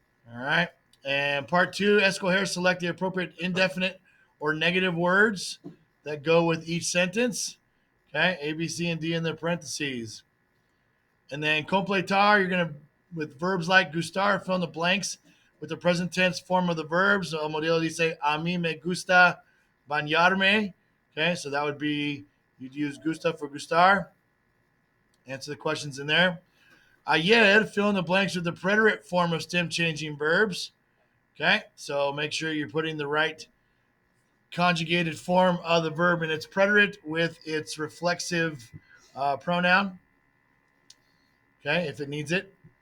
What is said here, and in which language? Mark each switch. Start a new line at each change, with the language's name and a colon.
English: All right. And part two, escoger, select the appropriate indefinite or negative words that go with each sentence. Okay. A, B, C, and D in the parentheses. And then completar, you're going to, with verbs like gustar, fill in the blanks with the present tense form of the verbs.
Spanish: So, modelo dice, a mí me gusta bañarme.
English: Okay. So that would be, you'd use gusta for gustar. Answer the questions in there. Ayer, fill in the blanks with the preterite form of stem changing verbs. Okay, so make sure you're putting the right conjugated form of the verb in its preterite with its reflexive pronoun. Okay, if it needs it.